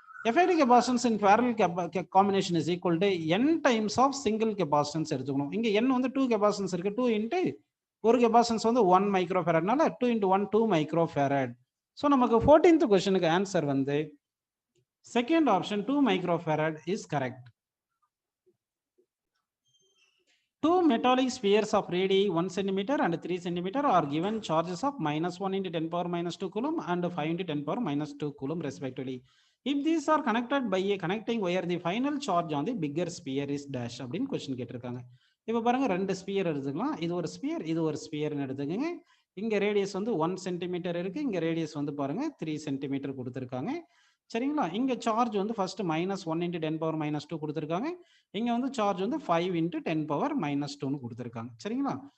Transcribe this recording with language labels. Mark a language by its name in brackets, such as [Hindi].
[Tamil] Effective capacitance in parallel combination is equal to n times of single capacitance எடுத்துக்கணும். இங்க n வந்து 2 capacitance இருக்கு. 2 into ஒரு capacitance வந்து 1 micro ஃபேரட்னால 2 into 1 2 micro farad. So நமக்கு 14th கொஸ்டினுக்கு ஆன்சர் வந்து second option 2 micro farad is correct. [English] Two metallic spheres of radii 1 cm and 3 cm are given charges of -1 into 10 power minus 2 coulomb and 5 into 10 power minus 2 coulomb respectively. If these are connected by a connecting wire, the final charge on the bigger sphere is dash [Tamil] அப்படின்னு question கேட்டிருக்காங்க. இப்போ பாருங்க, ரெண்டு sphere எடுத்துக்கலாம். இது ஒரு sphere, இது ஒரு ஸ்பியர்னு எடுத்துக்கங்க. இங்க ரேடியஸ் வந்து 1 சென்டிமீட்டர் இருக்கு. இங்க ரேடியஸ் வந்து பாருங்க 3 சென்டிமீட்டர் கொடுத்துருக்காங்க. சரிங்களா? இங்க சார்ஜ் வந்து ஃபர்ஸ்ட் -1 [English] into 10 power minus 2 [Tamil] கொடுத்துருக்காங்க. இங்க வந்து சார்ஜ் வந்து 5 [English] into 10 power minus 2ன்னு [Tamil] கொடுத்துருக்காங்க. சரிங்களா?